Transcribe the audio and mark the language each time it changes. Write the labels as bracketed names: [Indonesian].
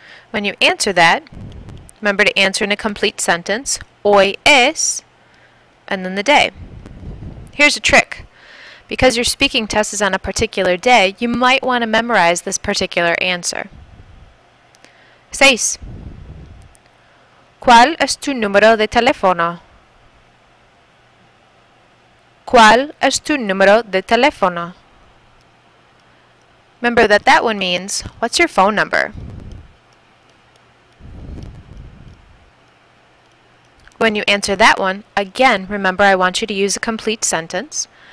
[English] When you answer that, remember to answer in a complete sentence. [Spanish] Hoy es, [English] and then the day. Here's a trick. Because your speaking test is on a particular day, you might want to memorize this particular answer. 6. [Spanish] ¿Cuál es tu número de teléfono? ¿Cuál es tu número de teléfono? [English] Remember that that one means, what's your phone number? When you answer that one, again, remember I want you to use a complete sentence.